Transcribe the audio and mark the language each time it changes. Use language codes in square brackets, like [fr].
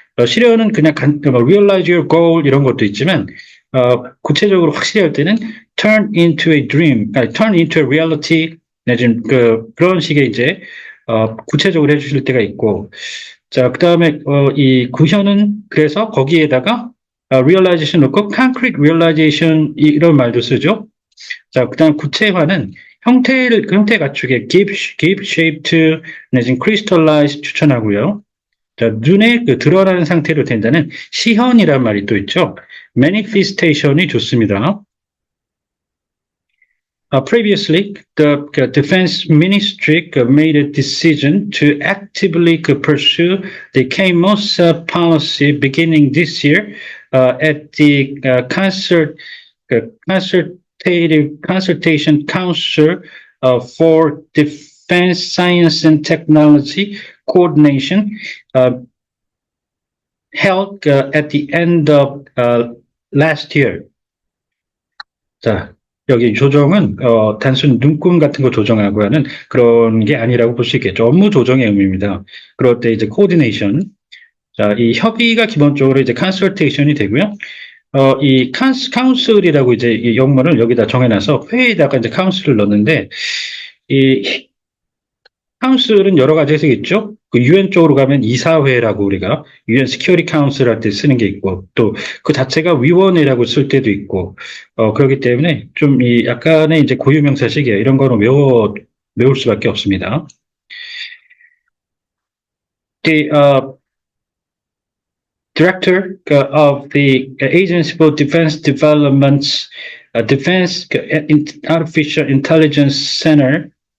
[ko] 실현은 그냥 realize your goal 이런 것도 있지만 구체적으로 확실히 할 때는 turn into a dream, turn into a reality, 내지는 그런 식의 이제 구체적으로 해주실 때가 있고, 자, 그 다음에 이 구현은 그래서 거기에다가 realization 넣고 concrete realization 이런 말도 쓰죠. 자, 그 다음 구체화는 형태 갖추게 give shape to 내지는 crystallize 추천하고요. 자, 눈에 드러나는 상태로 된다는 시현이란 말이 또 있죠. manifestation이 좋습니다. [en] Previously, the Defense Ministry made a decision to actively pursue the KMOSA policy beginning this year at the Consultation Council for Defense Science and Technology Coordination held at the end of last year. [ko] 자, 여기 조정은 단순 눈금 같은 거 조정하고 하는 그런 게 아니라고 볼 수 있겠죠. 업무 조정의 의미입니다. 그럴 때 이제 coordination. 자, 이 협의가 기본적으로 이제 consultation이 되고요. 이 council이라고 이제 이 영문을 여기다 정해놔서 회의에다가 이제 council을 넣는데 이 council은 여러 가지 해석이 있죠. 그 UN 쪽으로 가면 이사회라고 우리가 UN Security Council 할 때 쓰는 게 있고 또 그 자체가 위원회라고 쓸 때도 있고 그렇기 때문에 좀 이 약간의 이제 고유명사식이에요. 이런 거는 외울 수밖에 없습니다. [en] The Director of the Agency for Defense Development's Defense Artificial Intelligence Center